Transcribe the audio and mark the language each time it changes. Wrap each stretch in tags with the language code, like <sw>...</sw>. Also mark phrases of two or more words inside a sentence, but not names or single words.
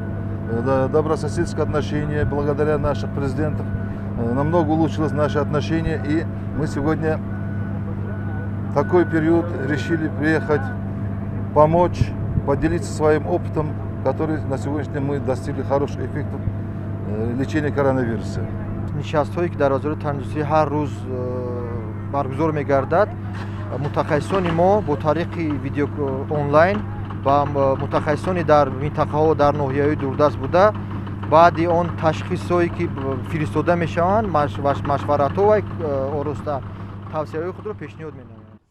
<ru>Добрососедские отношения, благодаря нашим президентам, намного улучшилось наши отношения. И мы сегодня в такой период решили приехать, помочь, поделиться своим опытом, который на сегодняшний день мы достигли хороших эффектов лечения коронавируса.</ru> <tg>нишастҳое ки дар бозори тандурустӣ ҳар рӯз баргузор мегардад, мутахассисони мо бо тариқи видео онлайн ба мутахассисони дар минтақаҳо дар ноҳияҳои дурдаст буда баъди он ташхисҳое ки фиристода мешаванд машваратҳо ва ороста тавсияҳои худро пешниҳод менамоянд.</tg>